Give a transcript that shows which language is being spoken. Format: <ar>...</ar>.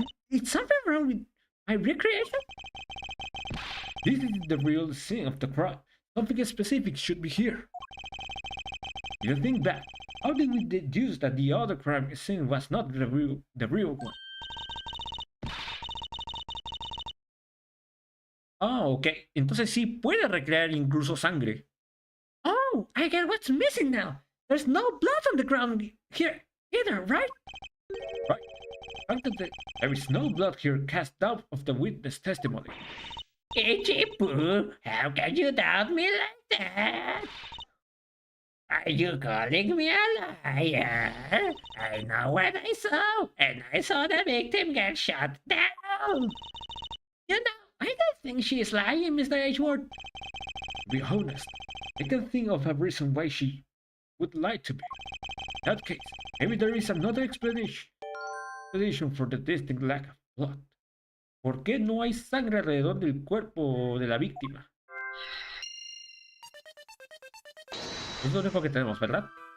<en>Is something wrong with my recreation? This is the real scene of the crime. Something specific should be here. You think back. How did we deduce that the other crime scene was not the real one? Ah, ok.</en> <es>Entonces sí puede recrear incluso sangre.</es> <en>Oh, I get what's missing now. There's no blood on the ground here either, right? Right. The fact that there is no blood here casts doubt of the witness testimony. Itchy Poo, how can you doubt me like that? Are you calling me a liar? I know what I saw, and I saw the victim get shot down. You know, I don't think she is lying, Mr. Edgeworth. To be honest, I can think of a reason why she would lie to me. In that case, maybe there is another explanation for the distinct lack of blood.</en> <es>¿Por qué no hay sangre alrededor del cuerpo de la víctima? Es lo único que tenemos, ¿verdad?</es>